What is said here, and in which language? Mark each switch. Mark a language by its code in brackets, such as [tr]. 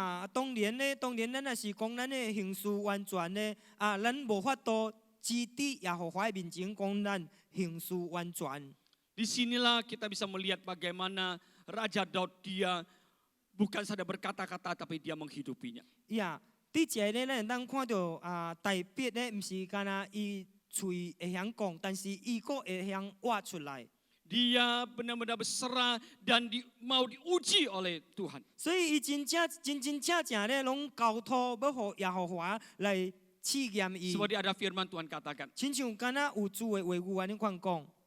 [nan] 當然咱若是講咱的行事完全咧，咱無法度指佇耶和華的面前講咱行事完全。 [id] Disinilah kita bisa melihat bagaimana Raja Daud dia bukan saja berkata-kata tapi dia menghidupinya. [nan] 佇這咧，咱會當看到大必咧，毋是干那伊喙會曉講，但是伊個會曉活出來。 [id] Dia benar-benar berserah dan mau diuji oleh Tuhan. [nan] 所以伊真正咧，攏交託要互耶和華來試驗伊。 [id] Seperti ada firman Tuhan katakan, [nan] 親像敢若有主的話語安尼款講。